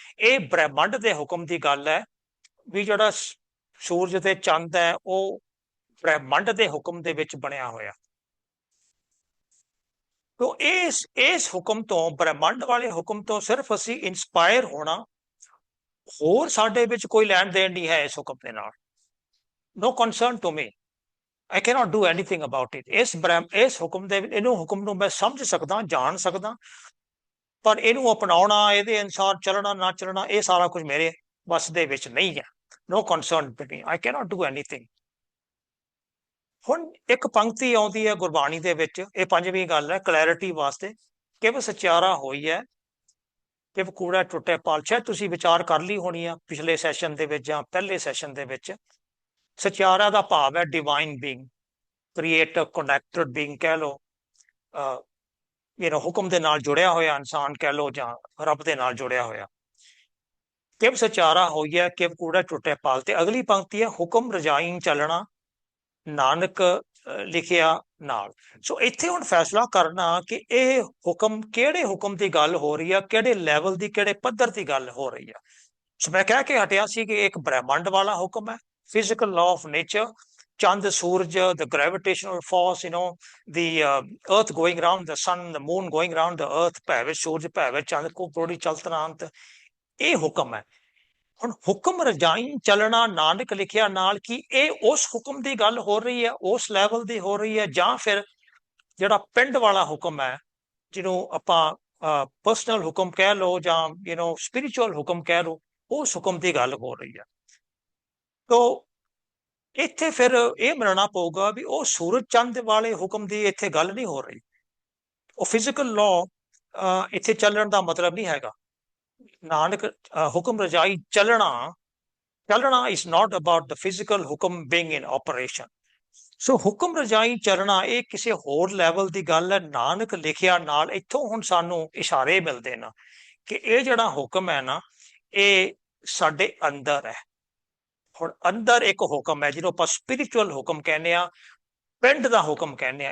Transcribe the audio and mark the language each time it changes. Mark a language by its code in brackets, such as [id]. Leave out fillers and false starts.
[pa] ਇਹ ਬ੍ਰਹਮੰਡ ਦੇ ਹੁਕਮ ਦੀ ਗੱਲ ਹੈ ਵੀ ਜਿਹੜਾ ਸੂਰਜ ਤੇ ਚੰਦ ਹੈ ਉਹ ਬ੍ਰਹਮੰਡ ਦੇ ਹੁਕਮ ਦੇ ਵਿੱਚ ਬਣਿਆ ਹੋਇਆ। ਤੋ ਇਸ ਹੁਕਮ ਤੋਂ, ਬ੍ਰਹਮੰਡ ਵਾਲੇ ਹੁਕਮ ਤੋਂ ਸਿਰਫ ਅਸੀਂ ਇੰਸਪਾਇਰ ਹੋਣਾ, ਹੋਰ ਸਾਡੇ ਵਿੱਚ ਕੋਈ ਲੈਣ ਦੇਣ ਨਹੀਂ ਹੈ ਇਸ ਹੁਕਮ ਦੇ ਨਾਲ। [en] No concern to me. I cannot do anything about it. [pa] ਇਸ ਹੁਕਮ ਦੇ, ਇਹਨੂੰ ਹੁਕਮ ਨੂੰ ਮੈਂ ਸਮਝ ਸਕਦਾ, ਜਾਣ ਸਕਦਾ, ਪਰ ਇਹਨੂੰ ਅਪਣਾਉਣਾ, ਇਹਦੇ ਅਨੁਸਾਰ ਚੱਲਣਾ ਨਾ ਚੱਲਣਾ, ਇਹ ਸਾਰਾ ਕੁਝ ਮੇਰੇ ਵੱਸ ਦੇ ਵਿੱਚ ਨਹੀਂ ਹੈ। [en] No concern to me. I cannot do anything. [pa] ਹੁਣ ਇੱਕ ਪੰਕਤੀ ਆਉਂਦੀ ਹੈ ਗੁਰਬਾਣੀ ਦੇ ਵਿੱਚ, ਇਹ ਪੰਜਵੀਂ ਗੱਲ ਹੈ ਕਲੈਰਿਟੀ ਵਾਸਤੇ, ਕਿਵ ਸਚਿਆਰਾ ਹੋਈ ਹੈ, ਕਿਵ ਕੂੜਾ ਟੁੱਟੇ ਪਾਲ। ਸ਼ਾਇਦ ਤੁਸੀਂ ਵਿਚਾਰ ਕਰ ਲਈ ਹੋਣੀ ਆ ਪਿਛਲੇ ਸੈਸ਼ਨ ਦੇ ਵਿੱਚ ਜਾਂ ਪਹਿਲੇ ਸੈਸ਼ਨ ਦੇ ਵਿੱਚ। ਸਚਿਆਰਾ ਦਾ ਭਾਵ ਹੈ divine being, creator, connected being ਕਹਿ ਲਓ, ਹੁਕਮ ਦੇ ਨਾਲ ਜੁੜਿਆ ਹੋਇਆ ਇਨਸਾਨ ਕਹਿ ਲਓ, ਜਾਂ ਰੱਬ ਦੇ ਨਾਲ ਜੁੜਿਆ ਹੋਇਆ। ਕਿਵ ਸਚਿਆਰਾ ਹੋਈ ਹੈ, ਕਿਵ ਕੂੜਾ ਟੁੱਟੇ ਪਾਲ। ਤੇ ਅਗਲੀ ਪੰਕਤੀ ਹੈ, ਹੁਕਮ ਰਜਾਈਨ ਚੱਲਣਾ, ਨਾਨਕ ਲਿਖਿਆ ਨਾਲ। ਸੋ ਇੱਥੇ ਹੁਣ ਫੈਸਲਾ ਕਰਨਾ ਕਿ ਇਹ ਹੁਕਮ, ਕਿਹੜੇ ਹੁਕਮ ਦੀ ਗੱਲ ਹੋ ਰਹੀ ਹੈ, ਕਿਹੜੇ ਲੈਵਲ ਦੀ, ਕਿਹੜੇ ਪੱਧਰ ਦੀ ਗੱਲ ਹੋ ਰਹੀ ਹੈ। ਸੋ ਮੈਂ ਕਹਿ ਕੇ ਹਟਿਆ ਸੀ ਕਿ ਇੱਕ ਬ੍ਰਹਮੰਡ ਵਾਲਾ ਹੁਕਮ ਹੈ, [en] physical law of nature, Chand, Suraj, the gravitational force, the earth going around the sun, the moon going around the earth, [pa] ਭਾਵੇਂ ਸੂਰਜ ਭਾਵੇਂ ਚੰਦ ਕੋ ਪ੍ਰੋੜੀ ਚਲਤਨਾ ਅੰਤ, ਇਹ ਹੁਕਮ ਹੈ। ਹੁਣ ਹੁਕਮ ਰਜਾਈ ਚੱਲਣਾ ਨਾਨਕ ਲਿਖਿਆ ਨਾਲ, ਕਿ ਇਹ ਉਸ ਹੁਕਮ ਦੀ ਗੱਲ ਹੋ ਰਹੀ ਹੈ, ਉਸ ਲੈਵਲ ਦੀ ਹੋ ਰਹੀ ਹੈ, ਜਾਂ ਫਿਰ ਜਿਹੜਾ ਪਿੰਡ ਵਾਲਾ ਹੁਕਮ ਹੈ, ਜਿਹਨੂੰ ਆਪਾਂ ਪਰਸਨਲ ਹੁਕਮ ਕਹਿ ਲਓ ਜਾਂ ਸਪਿਰਿਚੁਅਲ ਹੁਕਮ ਕਹਿ ਲਓ, ਉਸ ਹੁਕਮ ਦੀ ਗੱਲ ਹੋ ਰਹੀ ਹੈ। ਤੋ ਇੱਥੇ ਫਿਰ ਇਹ ਮੰਨਣਾ ਪਊਗਾ ਵੀ ਉਹ ਸੂਰਜ ਚੰਦ ਵਾਲੇ ਹੁਕਮ ਦੀ ਇੱਥੇ ਗੱਲ ਨਹੀਂ ਹੋ ਰਹੀ। ਉਹ ਫਿਜ਼ੀਕਲ ਲਾਅ ਇੱਥੇ ਚੱਲਣ ਦਾ ਮਤਲਬ ਨਹੀਂ ਹੈਗਾ। ਨਾਨਕ ਹੁਕਮ ਰਜਾਈ ਚੱਲਣਾ [en] is not about the physical hukam being in operation. [pa] ਸੋ ਹੁਕਮ ਰਜਾਈ ਚੱਲਣਾ ਇਹ ਕਿਸੇ ਹੋਰ ਲੈਵਲ ਦੀ ਗੱਲ ਹੈ। ਨਾਨਕ ਲਿਖਿਆ ਨਾਲ ਇੱਥੋਂ ਹੁਣ ਸਾਨੂੰ ਇਸ਼ਾਰੇ ਮਿਲਦੇ ਨਾ ਕਿ ਇਹ ਜਿਹੜਾ ਹੁਕਮ ਹੈ ਨਾ, ਇਹ ਸਾਡੇ ਅੰਦਰ ਹੈ। ਹੁਣ ਅੰਦਰ ਇੱਕ ਹੁਕਮ ਹੈ ਜਿਹਨੂੰ ਆਪਾਂ ਸਪਿਰਿਚੁਅਲ ਹੁਕਮ ਕਹਿੰਦੇ ਆ, ਪਿੰਡ ਦਾ ਹੁਕਮ ਕਹਿੰਦੇ ਆ।